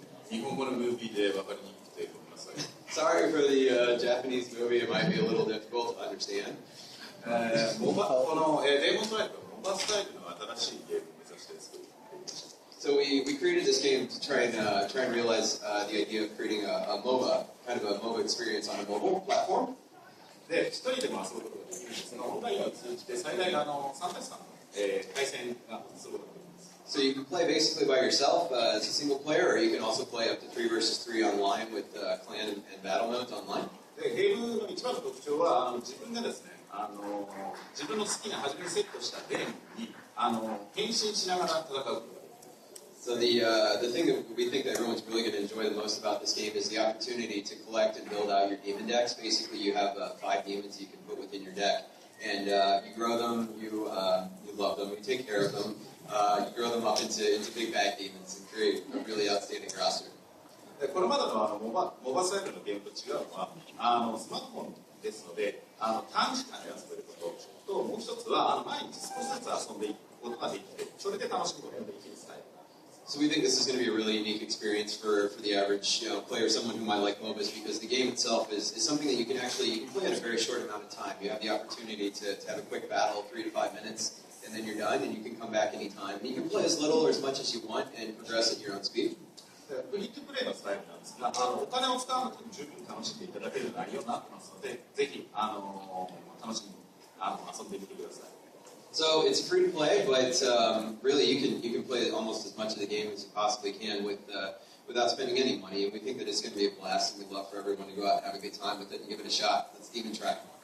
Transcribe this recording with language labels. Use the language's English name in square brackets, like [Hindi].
[Japanese] 日本語のムービーで分かりにくくてごめんなさい。 [English] Sorry for the Japanese movie, it might be a little difficult to understand. [Japanese] このデーモンストライクはモバスタイルの新しいゲームを目指して作っていました。 [English] So we created this game to try and realize the idea of creating a MOBA, kind of a MOBA experience on a mobile platform. [Japanese] で、一人でも遊ぶことができるんですが、オンラインを通じて最大3対3の対戦がすることができます。 [English] So you can play basically by yourself as a single player, or you can also play up to 3 versus 3 online with clan and battle modes online. [Japanese] で、ゲームの一番の特徴は自分がですね、自分の好きな初めにセットしたデーモンに変身しながら戦うことができます。 [English] So the thing that we think that everyone's really going to enjoy the most about this game is the opportunity to collect and build out your demon decks. Basically, you have 5 demons you can put within your deck, and you grow them, you love them, you take care of them, you grow them up into big bad demons and create a really outstanding roster. [Japanese] で、これまでのモバスタイルのゲームと違うのはスマートフォンですので短時間で遊べることと、もう一つは毎日少しずつ遊んでいくことができて、それで楽しむことができるスタイル。 [English] So we think this is going to be a really unique experience for the average player, someone who might like MOBAs, because the game itself is something that you can play in a very short amount of time. You have the opportunity to have a quick battle, 3 to 5 minutes, and then you're done, and you can come back anytime. And you can play as little or as much as you want and progress at your own speed. [Japanese] フリートプレイのスタイルなんですが、お金を使わなくても十分楽しんでいただける内容になってますので、ぜひ楽しみに遊んでみてください。 [English] So it's free to play, but really you can play almost as much of the game as you possibly can without spending any money. And we think that it's going to be a blast, and we'd love for everyone to go out and have a good time with it and give it a shot. Let's even try.